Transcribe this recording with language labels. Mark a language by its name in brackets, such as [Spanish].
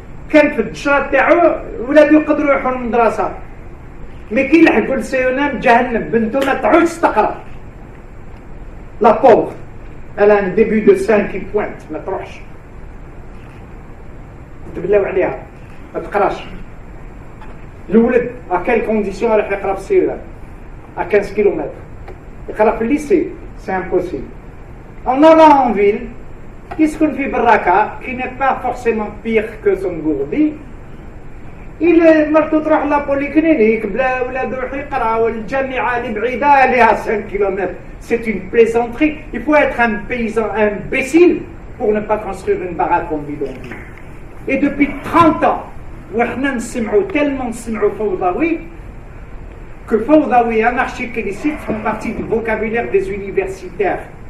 [Arabic] كان في الدشرة تاعو ولادو يقدروا يروحوا للمدرسة، مي كي يلحقوا لسيونام جهنم بنته ما تعودش تقرا. لا بوغ [French] elle a un début de 5 qui pointe [Arabic] ما تروحش. تبلاو عليها ما تقراش. الولد [French] à quelle condition [Arabic] راح يقرا في سيونام؟ [French] à 15 km. [Arabic] يقرا في الليسي [French] c'est impossible. En allant en ville, [Arabic] يسكن في براكة [French] qui n'est pas forcément pire que son gourbi. [Arabic] مرتو تروح لابوليكلينيك بلا ولادو يروحوا يقراو الجامعة اللي بعيدة لها 5 km. [French] C'est une plaisanterie. Il faut être un paysan imbécile pour ne pas construire une baraque en bidonville. Et depuis 30 ans, [Arabic] وإحنا نسمعوا [French] tellement نسمعوا فوضوي que fawdawi, anarchique et licite font partie du vocabulaire des universitaires.